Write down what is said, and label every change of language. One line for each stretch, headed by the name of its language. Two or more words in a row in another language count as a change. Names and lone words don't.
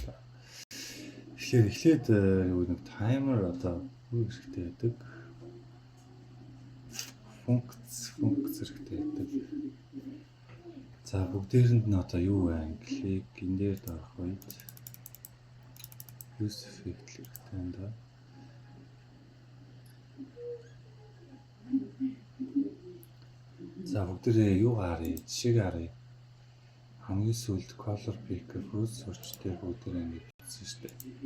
Mongolian: Тэгэхээр эхлээд нэг таймер одоо юу хэрэгтэй байдаг? Функц хэрэгтэй байдаг. За бүгдээрэнд нь одоо юу байна? Клик энэ дээр дарах үед
English: use effect
Mongolian: хэрэгтэй юм да. За бүгдээрээ юу гарыг? Жишээг харъя. Хамгийн сүүлд
English: color picker fruit search
Mongolian: дээр бүгдээрээ ингэ бичсэн шүү дээ.